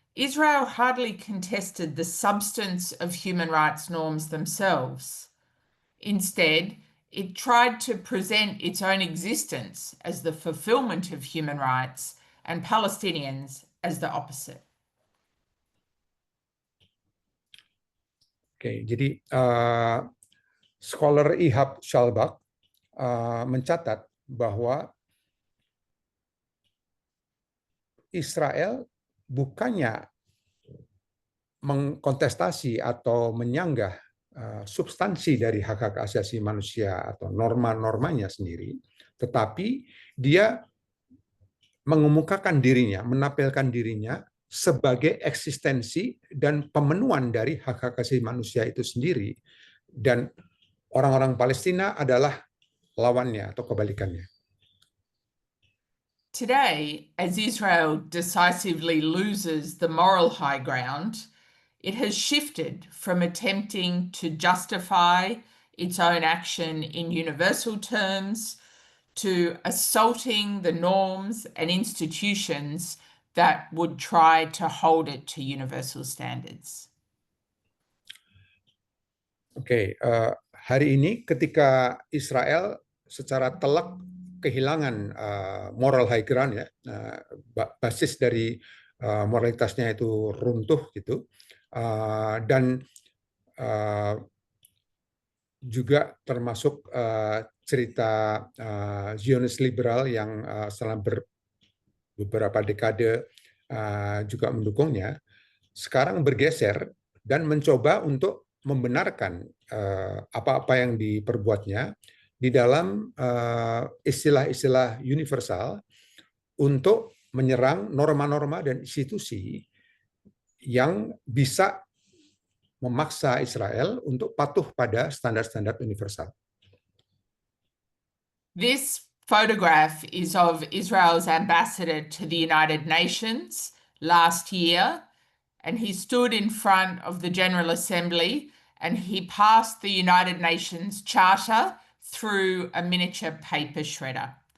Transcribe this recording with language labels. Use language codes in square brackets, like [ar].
[en] Israel hardly contested the substance of human rights norms themselves. Instead, it tried to present its own existence as the fulfillment of human rights and Palestinians as the opposite. [id] Oke, jadi scholar Ihab Shalbak mencatat bahwa Israel bukannya mengkontestasi atau menyanggah substansi dari hak-hak asasi manusia atau norma-normanya sendiri, tetapi dia mengemukakan dirinya, menampilkan dirinya sebagai eksistensi dan pemenuhan dari hak-hak asasi manusia itu sendiri, dan orang-orang Palestina adalah lawannya atau kebalikannya. [en] Today, as Israel decisively loses the moral high ground, it has shifted from attempting to justify its own action in universal terms to assaulting the norms and institutions that would try to hold it to universal standards. [id] Oke, hari ini ketika Israel secara telak kehilangan [en] moral high ground, [id] ya, basis dari moralitasnya itu runtuh gitu, dan juga termasuk cerita Zionis liberal yang selama beberapa dekade juga mendukungnya, sekarang bergeser dan mencoba untuk membenarkan apa-apa yang diperbuatnya di dalam istilah-istilah universal untuk menyerang norma-norma dan institusi yang bisa memaksa Israel untuk patuh pada standar-standar universal. [en] This photograph is of Israel's ambassador to the United Nations last year, and he stood in front of the General Assembly and he passed the United Nations Charter through a miniature paper shredder.